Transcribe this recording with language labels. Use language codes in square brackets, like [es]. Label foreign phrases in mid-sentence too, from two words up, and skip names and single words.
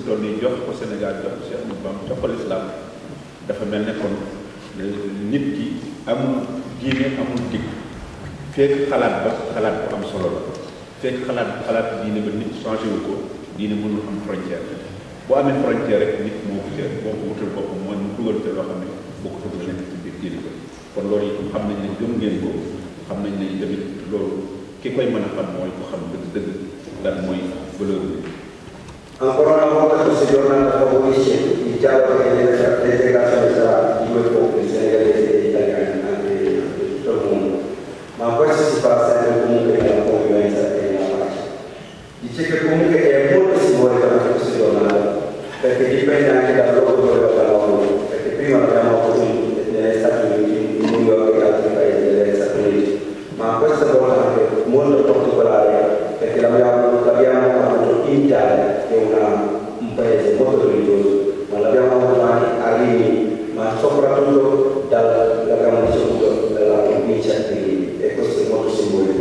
[wo] toll nii jox ko Sénégal jox ko Cheikh Amadou Bamba jox ko l'islam dafa mel ne kon nit ki amul diine amul dig fekk xalaat ba xalaat bu am solo la fekk xalaat diine ba nit changé wu ko diine mënul am frontière boo amee frontière rek nit moo ko jël boo ko wutal boppam mooy mu dugal te loo xam ne bokkut ak nekk ci biir diine ba kon loolu itam xam nañ ne gëm ngeen ko xam nañ ne tamit loolu ki koy mën a xam mooy ko xam dëgg lan mooy valeur bi. [it] Ancora una volta questa giornata favorisce il dialogo e l'integrazione tra i due popoli, senegalesi e italiani, anche di tutto il mondo. Ma questo si fa sempre comunque nella convivenza e nella pace. Dice che comunque è molto simbolica anche questa giornata, perché dipende anche dal luogo dove parliamo, perché prima abbiamo avuto negli Stati Uniti, in New York e altri paesi degli Stati Uniti, ma questa volta è anche molto particolare perché l'abbiamo avuto in Italia, che è un paese molto religioso, ma l'abbiamo avuto anche a Rimini, ma soprattutto l'abbiamo ricevuto dalla provincia di Rimini, e questo è molto simbolico.